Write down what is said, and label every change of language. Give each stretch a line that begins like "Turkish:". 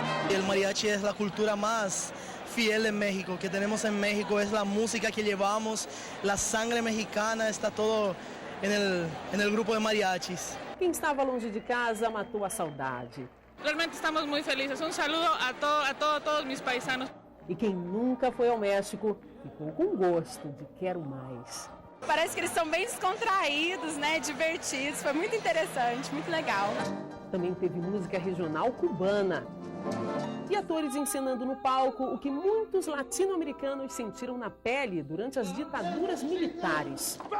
Spanish: El mariachi es la cultura más fiel en México, que tenemos en México, es la música que llevamos, la sangre mexicana, está todo en el grupo de mariachis.
Portuguese: Quem estava longe de casa matou a saudade.
Spanish: Realmente estamos muy felices. Un saludo a todos mis paisanos.
Portuguese: E quem nunca foi ao México ficou com gosto de quero mais. Parece que eles são bem descontraídos, né, divertidos, foi muito interessante, muito legal. Também teve música regional cubana. E atores encenando no palco o que muitos latino-americanos sentiram na pele durante as ditaduras militares.